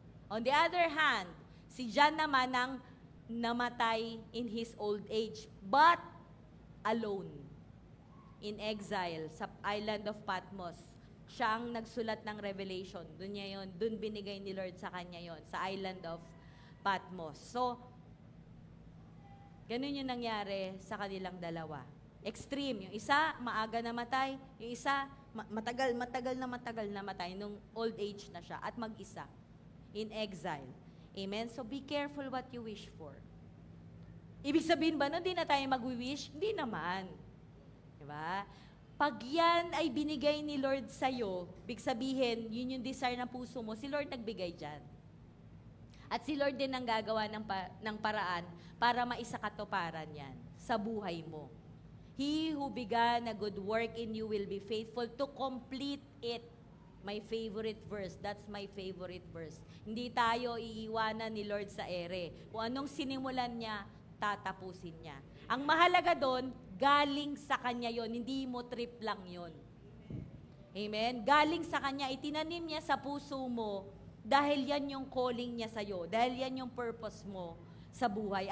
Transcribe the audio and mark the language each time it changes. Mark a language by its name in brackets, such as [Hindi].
[English] On the other hand, [Filipino] si John naman ang namatay [English] in his old age, but alone. in exile [Filipino] sa [English] island of Patmos. [Filipino] Siya ang nagsulat ng Revelation. Doon binigay ni Lord sa kanya yon, sa island of Patmos. So, ganun yung nangyari sa kanilang dalawa. Extreme. Yung isa, maaga namatay. Yung isa, matagal na matay nung old age na siya at mag-isa. [English] In exile. Amen? So, be careful what you wish for. [Filipino] Ibig sabihin ba, hindi na tayo mag-wish? Hindi naman. Diba? Pag yan ay binigay ni Lord sa'yo, ibig sabihin, yun yung desire ng puso mo, si Lord nagbigay dyan. At si Lord din ang gagawa ng paraan para maisakatuparan yan sa buhay mo. [English] He who began a good work in you will be faithful to complete it. My favorite verse. That's my favorite verse. [Filipino] Hindi tayo iiwanan ni Lord sa ere. Kung anong sinimulan niya, tatapusin niya. Ang mahalaga doon, galing sa Kanya yon, hindi mo trip lang yon. Amen? Galing sa Kanya, itinanim niya sa puso mo dahil yan yung calling niya sa'yo, dahil yan yung purpose mo sa buhay.